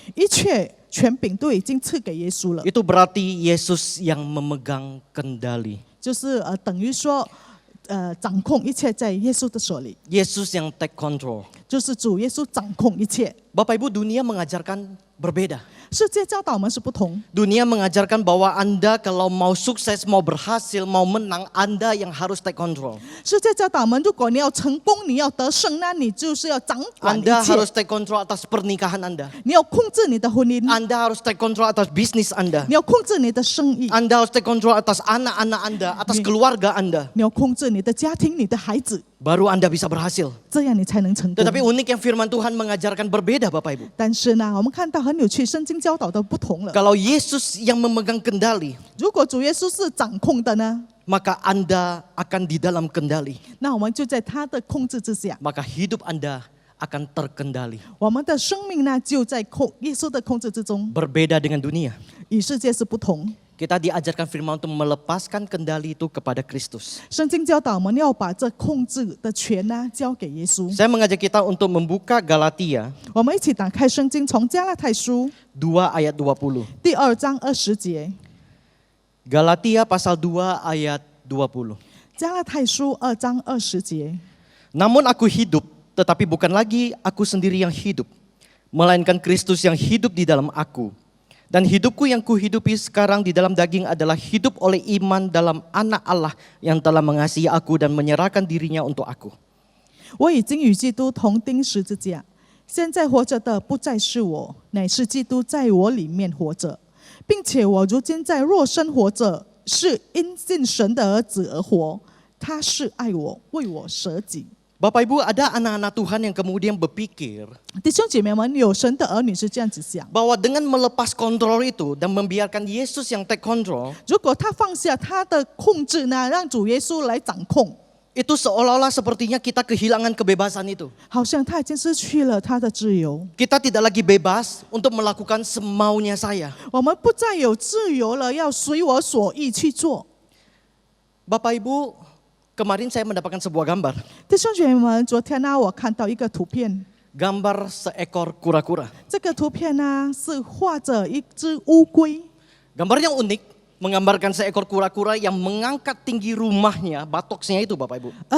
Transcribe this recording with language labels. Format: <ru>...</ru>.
<zh>一切权柄都已经赐给耶稣了，</zh> <id>Itu berarti Yesus yang memegang kendali.</id> <zh>就是等于说，掌控一切在耶稣的手里，</zh> <id>Yesus yang</id> <en>take control.</en> <zh>就是主耶稣掌控一切。</zh> <id>Bapak Ibu, dunia mengajarkan berbeda.</id> <zh>世界教导我们是不同，</zh> <id>Dunia mengajarkan bahwa Anda kalau mau sukses, mau berhasil, mau menang, Anda yang harus</id> <en>take control.</en> <zh>世界教导我们，如果你要成功，你要得胜，那你就是要掌管一</zh> <id>Anda</id> <zh>切，</zh> <id>harus</id> <en>take control</en> <id>atas pernikahan Anda.</id> <zh>你要控制你的婚姻，</zh> <id>Anda harus</id> <en>take control</en> <id>atas bisnis Anda.</id> <zh>你要控制你的生意，</zh> <id>Anda harus</id> <en>take control</en> <id>atas anak-anak Anda, atas keluarga Anda.</id> <zh>你要控制你的家庭、你的孩子，</zh> <id>Baru Anda bisa berhasil.</id> <zh>这样你才能成功。</zh> <id>Tetapi unik yang firman Tuhan mengajarkan berbeda Bapak Ibu.</id> <zh>但是呢，我们看到很有趣，圣经教导的不同了。</zh> <id>Kalau Yesus yang memegang kendali,</id> <zh>如果主耶稣是掌控的呢，</zh> <id>maka Anda akan di dalam kendali.</id> <zh>那我们就在他的控制之下，</zh> <id>Maka hidup Anda akan terkendali.</id> <zh>我们的生命呢就在耶稣的控制之中，</zh> <id>Berbeda dengan dunia.</id> <zh>与世界是不同。</zh> <id>Kita diajarkan firman untuk melepaskan kendali itu kepada Kristus.</id> <zh>圣经教导我们要把这控制的权呢交给耶稣。</zh> <id>Saya mengajak kita untuk membuka Galatia</id> <zh>我们一起打开圣经，从加拉太书</zh> <id>2 ayat 20.</id> <zh>第2章20节，</zh> <id>Galatia pasal 2 ayat 20.</id> <zh>加拉太书2章20节。</zh> <id>Namun aku hidup, tetapi bukan lagi aku sendiri yang hidup, melainkan Kristus yang hidup di dalam aku. Dan hidupku yang kuhidupi sekarang di dalam daging adalah hidup oleh iman dalam anak Allah yang telah mengasihi aku dan menyerahkan dirinya untuk aku.</id> <zh>我已经与基督同钉十字架，现在活着的不再是我，乃是基督在我里面活着，并且我如今在肉身活着，是因信神的儿子而活。他是爱我，为我舍己。</zh> <id>Bapak Ibu, ada anak-anak Tuhan yang kemudian berpikir</id> <zh>弟兄姐妹们，有神的儿女是这样子想：</zh> <id>bahwa dengan melepas kontrol itu dan membiarkan Yesus yang</id> <en>take control,</en> <zh>如果他放下他的控制呢，让主耶稣来掌控，</zh> <id>itu seolah-olah sepertinya kita kehilangan kebebasan itu.</id> <zh>好像他已经失去了他的自由。</zh> <id>Kita tidak lagi bebas untuk melakukan semaunya saya.</id> <zh>我们不再有自由了，要随我所意去做。</zh> <id>Bapak Ibu, kemarin saya mendapatkan sebuah gambar.</id> <zh>弟兄姐妹们，昨天呢，我看到一个图片，</zh> <id>Gambar seekor kura-kura.</id> <zh>这个图片呢是画着一只乌龟。</zh> <id>Gambarnya unik, menggambarkan seekor kura-kura yang mengangkat tinggi rumahnya, batoksnya itu Bapak Ibu.</id>